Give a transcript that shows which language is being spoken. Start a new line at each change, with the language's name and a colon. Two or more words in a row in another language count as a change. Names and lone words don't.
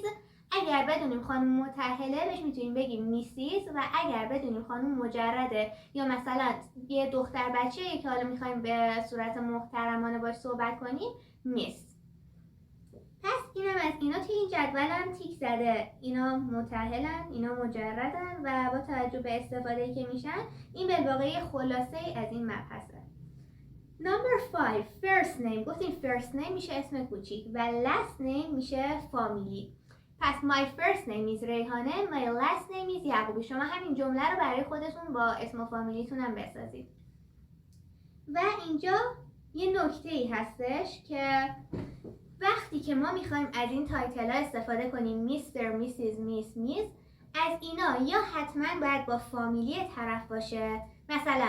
Persian: اگر بدونیم خانم متأهله بهش میتونیم بگیم میسیز، و اگر بدونیم خانم مجرده یا مثلا یه دختر بچه‌ای که حالا میخوایم به صورت محترمانه باش صحبت کنیم، میس. پس اینم از اینا. توی این جدولم تیک زده اینا متأهلن، اینا مجردن، و با توجه به استفاده که میشن این بالواقع خلاصه از این مبحثه.
English: Number 5 first name.
Persian: گفتیم
English: first name
Persian: میشه اسم کوچیک و
English: last name
Persian: میشه فامیلی.
English: پس my first name is ریحانه، my last name is یعقوبی.
Persian: شما همین جمله رو برای خودتون با اسم و فامیلیتون هم بسازید. و اینجا یه نکته ای هستش که وقتی که ما میخوایم از این تایتل ها استفاده کنیم، میستر، میسیز، میز، از اینا یا حتما باید با فامیلی طرف باشه.